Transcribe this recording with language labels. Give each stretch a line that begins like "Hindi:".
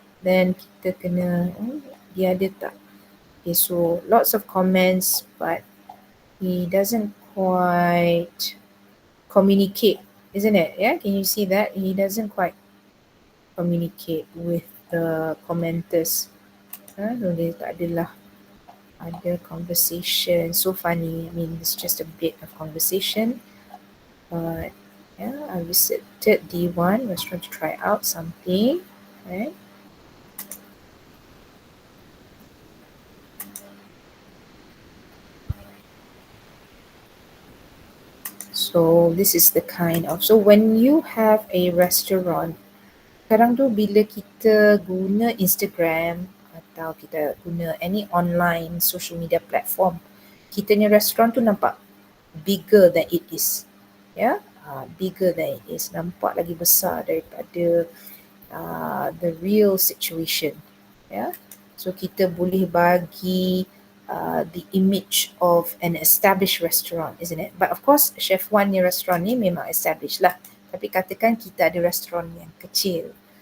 English: Then
Malay: kita kena dia ada tak?
English: Okay, so lots of comments, but he doesn't quite communicate, isn't it? Yeah, can you see that? He doesn't quite communicate with the commenters.
Malay: So dia tak adalah ada conversation.
English: So funny. I mean, it's just a bit of conversation. But yeah, I visited D1 restaurant to try out something, right? So this is the kind of, so when you have a restaurant,
Malay: sekarang tu bila kita guna
English: Instagram atau kita guna any online social media platform,
Malay: kitanya restaurant tu nampak
English: bigger than it is. Yeah, bigger than it is.
Malay: Nampak lagi besar daripada
English: the real situation. Yeah, so
Malay: kita boleh bagi
English: the image of an established restaurant, isn't it? But of course, Chef One ni restaurant ni memang established lah.
Malay: Tapi katakan kita ada restoran yang kecil.